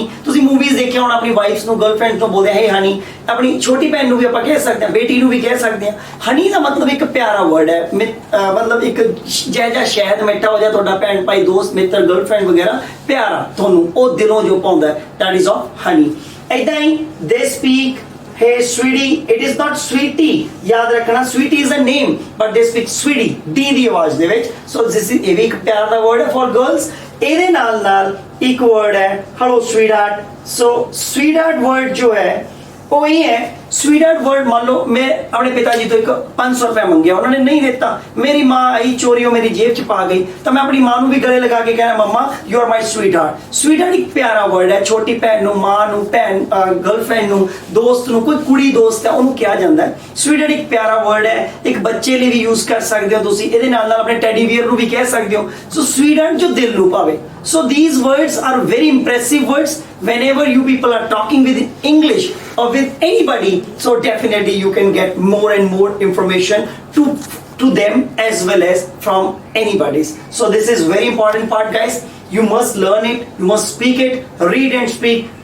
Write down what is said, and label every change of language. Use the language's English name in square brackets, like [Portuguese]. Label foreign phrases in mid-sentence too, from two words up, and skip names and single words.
[Punjabi] ਤੁਸੀਂ ਮੂਵੀਜ਼ ਦੇਖਿਆ ਹੋਣਾ, ਆਪਣੀ ਵਾਈਫਸ ਨੂੰ, ਗਰਲਫ੍ਰੈਂਡ ਨੂੰ ਬੋਲਦੇ [English] hey honey. [Punjabi] ਆਪਣੀ ਛੋਟੀ ਭੈਣ ਨੂੰ ਵੀ ਆਪਾਂ ਕਹਿ ਸਕਦੇ ਹਾਂ, ਬੇਟੀ ਨੂੰ ਵੀ ਕਹਿ ਸਕਦੇ ਹਾਂ। ਹਨੀ ਦਾ ਮਤਲਬ ਇੱਕ ਪਿਆਰਾ ਵਰਡ ਹੈ, ਮਤਲਬ ਇੱਕ ਜਿਹਾ ਸ਼ਹਿਦ ਮਿੱਠਾ ਹੋ ਜਾ ਤੁਹਾਡਾ ਭੈਣ ਭਾਈ, ਦੋਸਤ, ਮਿੱਤਰ, ਗਰਲਫ੍ਰੈਂਡ ਵਗੈਰਾ, ਪਿਆਰਾ ਤੁਹਾਨੂੰ ਉਹ ਦਿਲੋਂ ਜੋ ਪਾਉਂਦਾ, [English] that is of honey. [Punjabi] ਏਦਾਂ ਹੀ [English] they speak hey sweetie, it is not sweetie, [Hindi] याद रखना [English] sweetie is a name but they speak sweetie, [Punjabi] d ਦੀ ਆਵਾਜ਼ ਦੇ ਵਿੱਚ। [English] so this is [Punjabi] ਇਹ ਵੀ ਇੱਕ ਪਿਆਰ ਦਾ word ਹੈ [English] for girls। [Punjabi] ਇਹਦੇ ਨਾਲ ਇੱਕ word ਹੈ [English] hello sweetheart। so sweetheart word [Punjabi] ਜੋ ਹੈ ਉਹ ਇਹ ਹੈ, sweetheart word ਮੰਨ ਲਓ ਮੈਂ ਆਪਣੇ ਪਿਤਾ ਜੀ ਤੋਂ ਇੱਕ 500 ਰੁਪਏ ਮੰਗਿਆ, ਉਹਨਾਂ ਨੇ ਨਹੀਂ ਦਿੱਤਾ, ਮੇਰੀ ਮਾਂ ਆਈ ਚੋਰੀਓ ਮੇਰੀ ਜੇਬ 'ਚ ਪਾ ਗਈ, ਤਾਂ ਮੈਂ ਆਪਣੀ ਮਾਂ ਨੂੰ ਵੀ ਗਲੇ ਲਗਾ ਕੇ ਕਹਿਣਾ ਮੰਮਾ [English] you are my sweetheart. [Punjabi] sweetheart ਇੱਕ ਪਿਆਰਾ ਵਰਡ ਹੈ, ਛੋਟੀ ਭੈਣ ਨੂੰ, ਮਾਂ ਨੂੰ, ਭੈਣ ਗਰਲਫ੍ਰੈਂਡ ਨੂੰ, ਦੋਸਤ ਨੂੰ, ਕੋਈ ਕੁੜੀ ਦੋਸਤ ਹੈ ਉਹਨੂੰ ਕਿਹਾ ਜਾਂਦਾ ਹੈ। sweetheart ਇੱਕ ਪਿਆਰਾ ਵਰਡ ਹੈ, ਇੱਕ ਬੱਚੇ ਲਈ ਵੀ ਯੂਜ਼ ਕਰ ਸਕਦੇ ਹੋ ਤੁਸੀਂ, ਇਹਦੇ ਨਾਲ ਆਪਣੇ ਟੈਡੀ ਬੀਅਰ ਨੂੰ ਵੀ ਕਹਿ ਸਕਦੇ ਹੋ। ਸੋ sweetheart ਜੋ ਦਿਲ ਨੂੰ ਭਾਵੇ। [English] So these words are very impressive words whenever you people are talking with English or with anybody. So definitely you can get more and more information to them as well as from anybody's. So this is very important part, guys. You must learn it, you must speak it, read and speak.